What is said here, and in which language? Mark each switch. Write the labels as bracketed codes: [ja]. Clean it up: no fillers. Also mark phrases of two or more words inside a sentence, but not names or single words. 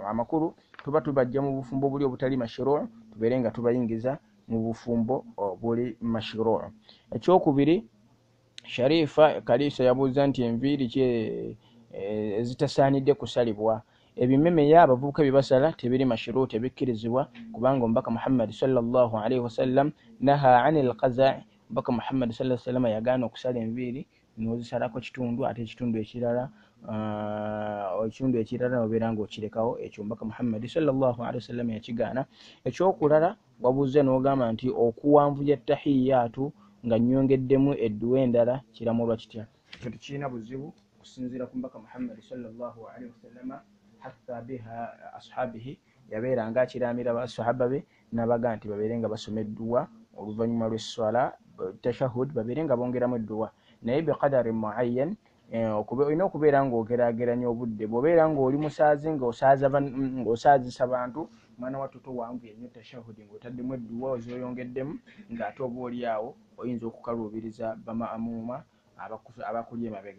[lg] Amakulu tuba tubajja mu bufumbo obuli obutali mashru', tubeere nga tubayingiza mu bufumbo obuli mashru'. Ekyokubiri, Sharifa Kalisa yabuuza nti enviiri ezitasaanidde kusalibwa. Ebimeme abavubuka bye basala tebiri mashru', tebikkirizibwa kubanga omubaka Muhammad [ar] صلى الله عليه وسلم نهى عن القزع'. [lg] Omubaka Muhammad [ar] صلى الله عليه وسلم [lg] yagaana okusala enviiri n'ozisalako kitundu ate ekitundu ekirala obeera ng'okirekawo. Ekyo omubaka Muhammad [ar] صلى الله عليه وسلم [lg] yakigaana. Ekyokulala wabuuza n'ogamba nti okuwanvuya tahiyyaatu nga nnyongeddemu edduwa endala kiramulwa kitya? Ekyo tekirina buzibu okusinziira ku mbaka Muhammad [ar] صلى الله عليه وسلم حث بها أصحابه, [lg] yabeera nga akiraamira basahaba be n'abaga nti babeere nga basoma edduwa oluvannyuma lw'esswala tashahud, babeere nga bongeramu edduwa naye [ar] بقدر معين. [lg] Olina okubeera ng'ogeraageranya obudde. Bw'obeera ng'oli musaazi ng'osaazisa bantu, mwana wattu towanvuye nnyo tashahudi ng'otaddemu edduwa ozoyongeddemu ng'ate oba oli awo oyinza okukaluubiriza bamaamuuma abakuli emabega.